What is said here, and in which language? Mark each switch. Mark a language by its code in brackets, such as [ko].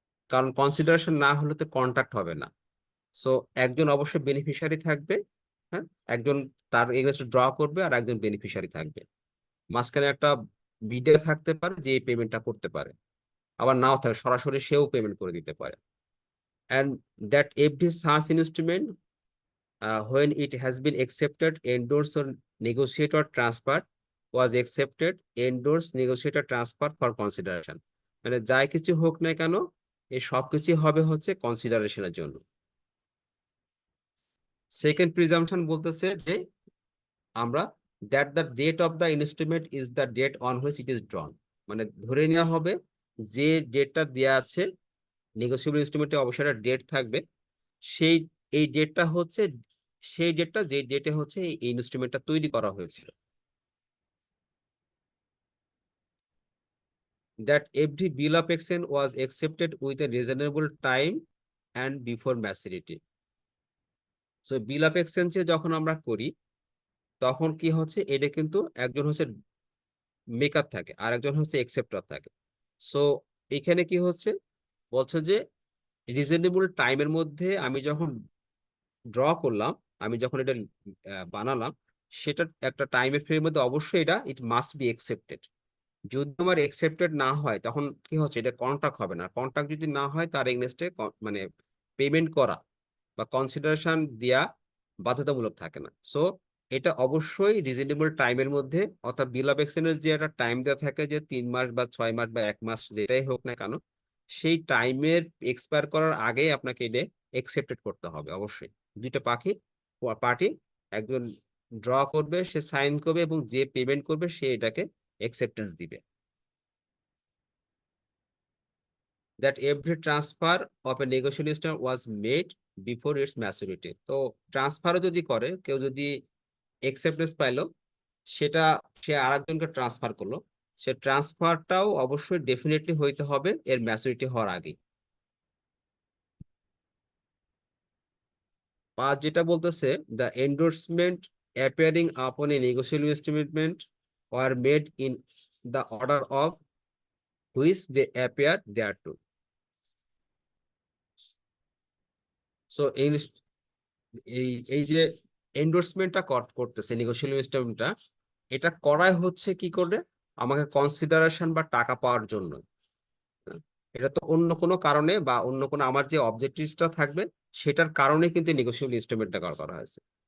[bn] কারণ কনসিডারেশন না হলে তো কন্ট্রাক্ট হবে না। সো একজন অবশ্যই বেনিফিশিয়ারি থাকবে, হ্যাঁ, একজন তার এগেনস্টে ড্র করবে, আর একজন বেনিফিশিয়ারি থাকবে। মাঝখানে একটা বিডার থাকতে পারে যে এই পেমেন্টটা করতে পারে, আবার নাও থাকে, সরাসরি সেও পেমেন্ট করে দিতে পারে। [en] and that every such instrument when it has been accepted, endorsed or negotiate or transfer was accepted, endorse, negotiate or transfer for consideration. [bn] মানে যাই কিছু হোক না কেন এই সব কিছু হবে হচ্ছে কনসিডারেশনের জন্য। সেকেন্ড প্রিজাম্পশন বলতেছে যে আমরা [en] that the date of the instrument is the date on which it is drawn, [bn] মানে ধরে নেওয়া হবে যে ডেটটা দেওয়া আছে নেগোসিয়েবল ইনস্ট্রুমেন্টে অবশ্যই একটা ডেট থাকবে, সেই এই ডেটটা হচ্ছে সেই ডেটটা যে ডেটে হচ্ছে এই ইনস্ট্রুমেন্টটা তৈরি করা হয়েছিল। [en] That every bill of exchange was accepted with a reasonable time and before maturity. [bn] So bill of এক্সচেঞ্জে যখন আমরা করি তখন কি হচ্ছে এটা কিন্তু একজন হচ্ছে মেকার থাকে আর একজন হচ্ছে একসেপ্টার থাকে। সো এখানে কি হচ্ছে বলছে যে রিজনেবল টাইমের মধ্যে আমি যখন ড্র করলাম, আমি যখন এটা বানালাম, সেটা একটা টাইমের ফ্রেমের মধ্যে অবশ্যই এটা [en] It must be accepted. [bn] যদি আমার একসেপ্টেড না হয় তখন কি হচ্ছে এটা কন্ট্রাক্ট হবে না। কন্ট্রাক্ট যদি না হয় তার এগেনস্টে মানে পেমেন্ট করা বা কনসিডারেশন দেয়া বাধ্যতামূলক থাকে না। সো এটা অবশ্যই রিজনেবল টাইমের মধ্যে, অর্থাৎ বিল অফ এক্সচেঞ্জের যে একটা টাইম দেওয়া থাকে যে 3 মাস বা 6 মাস বা 1 মাস যেটাই হোক না কেন, সেই টাইমের এক্সপায়ার করার আগেই আপনাকে এটা একসেপ্টেড করতে হবে অবশ্যই। দুইটা পার্টি, একজন ড্র করবে, সে সাইন করবে এবং যে পেমেন্ট করবে সে এটাকে acceptance দিবে। [en] That every transfer of a negotiation instrument was made before its maturity. [bn] তো ট্রান্সফারও যদি করে কেউ, যদি acceptance পাইলো, সেটা সে আরেকজনকে ট্রান্সফার করলো, সে ট্রান্সফারটাও অবশ্যই ডেফিনেটলি হইতে হবে এর ম্যাচুরিটি হওয়ার আগে। পাঁচ যেটা বলতেছে [en] the endorsement appearing upon a negotiable instrument were made in the order of which they appear thereto. [bn] So এই এই যে এন্ডোর্সমেন্টটা করতেছে নেগোশিয়েবল ইনস্ট্রুমেন্টটা, এটা করাই হচ্ছে কি করে আমাকে কনসিডারেশন বা টাকা পাওয়ার জন্য। এটা তো অন্য কোনো কারণে বা অন্য কোনো আমার যে অবজেক্টিভসটা থাকবে সেটার কারণে কিন্তু নেগোশিয়েবল ইনস্ট্রুমেন্টটা করা হয়েছে।